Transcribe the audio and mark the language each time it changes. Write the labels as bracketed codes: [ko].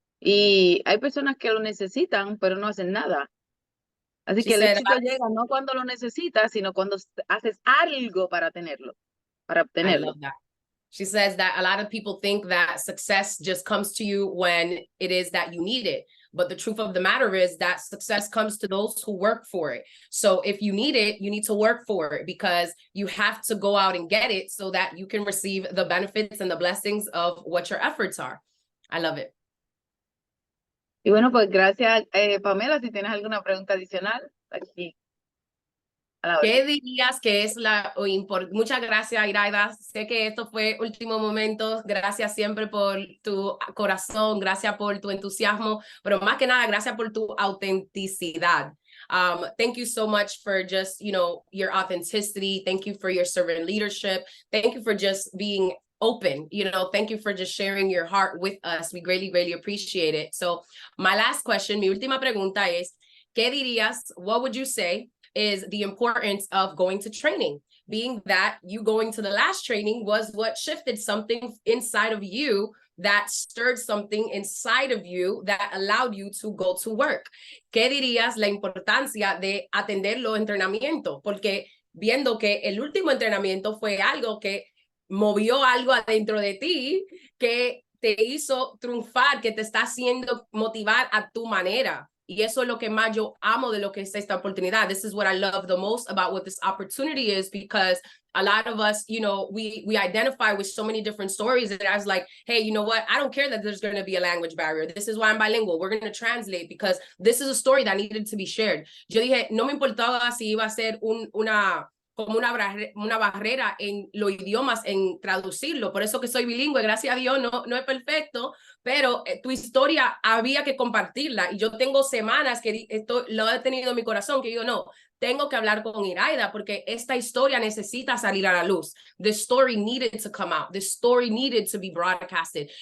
[es] Y hay personas que lo necesitan, pero no hacen nada. Así [en] She [es] que el [en] said, [es] éxito llega no cuando lo necesitas, sino cuando haces algo para tenerlo, para [en] I [es] obtenerlo. [en] love that. She says that a lot of people think that success just comes to you when it is that you need it. But the truth of the matter is that success comes to those who work for it. So if you need it, you need to work for it, because you have to go out and get it so that you can receive the benefits and the blessings of what your efforts are. I love it. [es] Y bueno, pues gracias, Pamela. Si tienes alguna pregunta adicional, aquí a la orden. ¿Qué dirías que es muchas gracias, Iraida? Sé que esto fue último momento. Gracias siempre por tu corazón, gracias por tu entusiasmo, pero más que nada, gracias por tu autenticidad. [en] Thank you so much for just, you know, your authenticity. Thank you for your servant leadership. Thank you for just being open. You know, thank you for just sharing your heart with us. We greatly, greatly appreciate it. So my last question, [es] mi última pregunta es, ¿qué dirías? [en] What would you say is the importance of going to training, being that you going to the last training was what shifted something inside of you, that stirred something inside of you that allowed you to go to work? [es] ¿Qué dirías la importancia de atender los entrenamientos? Porque viendo que el último entrenamiento fue algo que movió algo adentro de ti, que te hizo triunfar, que te está haciendo motivar a tu manera. Y eso es lo que más yo amo de lo que es esta oportunidad. [en] This is what I love the most about what this opportunity is, because a lot of us, you know, we identify with so many different stories that I was like, hey, you know what? I don't care that there's going to be a language barrier. This is why I'm bilingual. We're going to translate because this is a story that needed to be shared. [es] Yo dije, no me importaba si iba a ser como una barrera en los idiomas, en traducirlo. Por eso que soy bilingüe, gracias a Dios, no es perfecto, pero tu historia había que compartirla. Y yo tengo semanas que esto lo he tenido en mi corazón, que digo, no, tengo que hablar con Iraida porque esta historia necesita salir a la luz. [en] The story needed to come out. The story needed to be broadcasted.